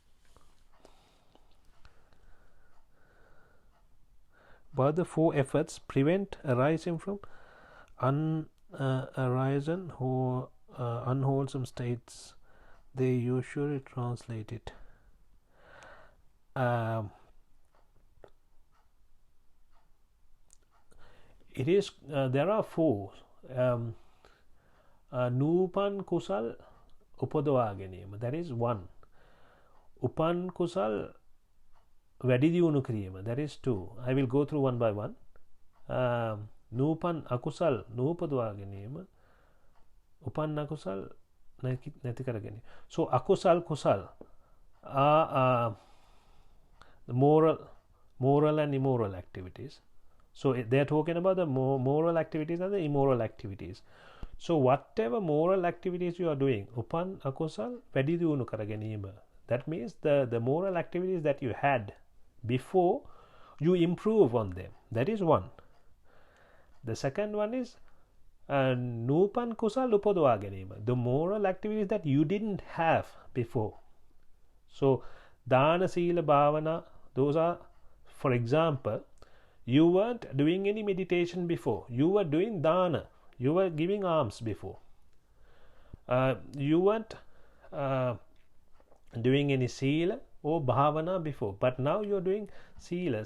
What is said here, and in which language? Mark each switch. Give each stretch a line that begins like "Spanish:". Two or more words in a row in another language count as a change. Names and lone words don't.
English: But the four efforts prevent arising from unarisen or unwholesome states. They usually translate it. It is there are four.
Sinhala: නූපන් කුසල් උපදවා ගැනීම.
English: That is one.
Sinhala: උපන් කුසල් වැඩි දියුණු කිරීම.
English: That is two. I will go through one by one.
Sinhala: නූපන් අකුසල් නූපදවා ගැනීම, උපන් අකුසල් නැති කර ගැනීම.
English: So
Sinhala: අකුසල් කුසල්
English: are moral and immoral activities. So they are talking about the moral activities and the immoral activities. So whatever moral activities you are doing,
Sinhala: උපන් අකුසල් වැඩි දියුණු කර ගැනීම.
English: That means the moral activities that you had before, you improve on them. That is one. The second one is
Sinhala: නූපන් කුසල් උපදවා ගැනීම,
English: the moral activities that you didn't have before. So
Pali: dana sila bhavana,
English: those are, for example, you weren't doing any meditation before, you were doing dana, you were giving alms before, you weren't doing any sila or bhavana before, but now you're doing sila.